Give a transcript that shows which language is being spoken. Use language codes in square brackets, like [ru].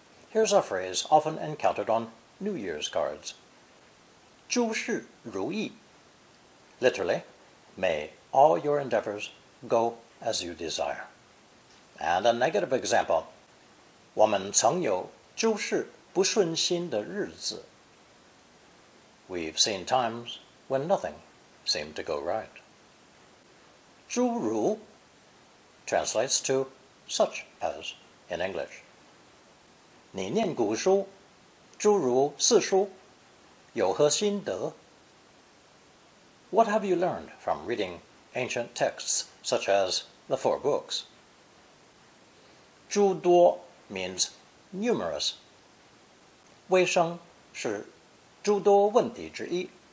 [en] Here's a phrase often encountered on New Year's cards. [zh] 诸事如意. [en] Literally, may all your endeavors go as you desire. And a negative example, [zh] 我们曾有诸事不顺心的日子. [en] We've seen times when nothing seemed to go right. 诸如 translates to such as in English. [zh] 你念古书，诸如四书，有何心得? [en] What have you learned from reading ancient texts such as the 4 books? 诸多 means numerous. [zh] 卫生是诸多问题之一.